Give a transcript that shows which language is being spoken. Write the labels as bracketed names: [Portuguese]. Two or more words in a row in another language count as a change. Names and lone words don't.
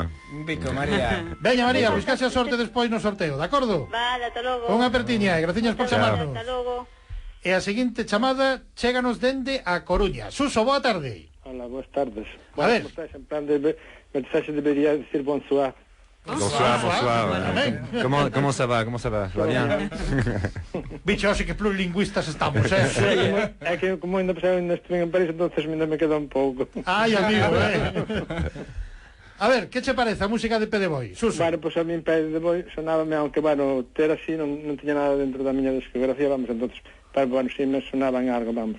[Galician] Un bico, María. Veña, María, buscase a sorte despois no sorteo, de acordo? Vale, ata logo. Unha apertiña, e graciñas por chamarnos. Ata logo. E a seguinte chamada chéganos dende a Coruña. Suso, boa tarde. Hola, boas tardes. A ver. [Spanish] En plan de mensaje debería decir bonsoir. [French] Bonsoir, bonsoir. [Spanish] ¿Cómo se va? ¿Cómo se va? ¿Va bien? Bicho, así que plurilingüistas estamos, [Galician] É que como ainda pasaba en [Spanish] estuve en París, entonces [Galician] ainda me queda un pouco. Ai, amigo, A ver, que che parece a música de Pede Boi? Suso. [Spanish] Bueno, pues a mí Pede Boi sonábame, aunque, bueno, [Galician] ter así non tiña nada dentro da miña discografía, [Spanish] vamos, entonces, pero, bueno, si me sonaban algo, vamos.